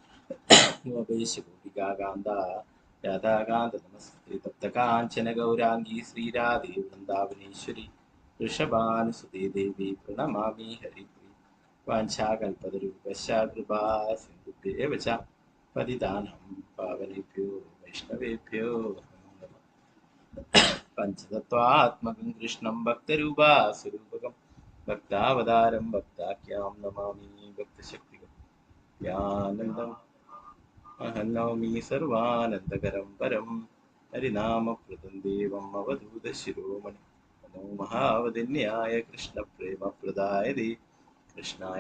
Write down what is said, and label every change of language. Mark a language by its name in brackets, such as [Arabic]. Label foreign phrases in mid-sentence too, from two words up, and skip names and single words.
[Sanskrit] ഗോപേശഗോപികാന്ത രാധാകാന്ത നമസ്തേ തപ്തകാഞ്ചന ഗൗരാംഗീ ശ്രീരാധേ വൃന്ദാവനേശ്വരി വൃഷഭാനുസുതേ ദേവി പ്രണമാമി ഹരിപ്രി വാഞ്ചാകൽപതരൂപശ്ച കൃപാ സിന്ധുഭ്യേവ ച പതിതാനം പാവനേഭ്യോ വൈഷ്ണവേഭ്യോ നമോ നമഃ. പഞ്ചതത്വാത്മകം കൃഷ്ണം ഭക്തരൂപാസ്വരൂപകം ഭക്താവതാരം ഭക്താഖ്യാം നമാമി ഭക്തശക്തികം യാനന്ദം അഹം നൗമി സർവാനന്ദകരം പരം ഹരിനാമപ്രദം ദേവം അവധൂതശിരോമണി നമോ മഹാവദന്യായ കൃഷ്ണപ്രേമപ്രദായതേ കൃഷ്ണായ